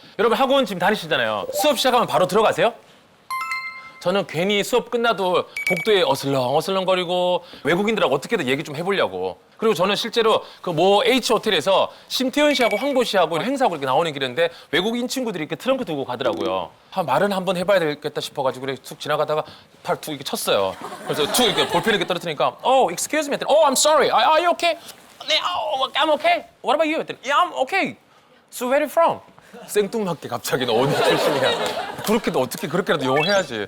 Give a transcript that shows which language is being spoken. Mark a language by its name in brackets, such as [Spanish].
[Korean] 여러분 학원 지금 다니시잖아요. 수업 시작하면 바로 들어가세요? 저는 괜히 수업 끝나도 복도에 어슬렁어슬렁거리고 외국인들하고 어떻게든 얘기 좀 해보려고. 그리고 저는 실제로 그 모 H 호텔에서 심태현 씨하고 황보 씨하고 행사하고 이렇게 나오는 길인데 외국인 친구들이 이렇게 트렁크 들고 가더라고요. 말은 한번 해봐야 되겠다 싶어가지고 그래 툭 지나가다가 팔 툭 이렇게 쳤어요. 그래서 툭 이렇게 볼펜 이렇게 떨어뜨리니까 [English] excuse me. [Korean] 했더니 [English] I'm sorry. Are you okay? 네, I'm okay. What about you? 했더니 Yeah, I'm okay. So where are you from? [Korean] 생뚱맞게 갑자기 너 어디 출신이야? 그렇게도 어떻게 그렇게라도 영어 해야지.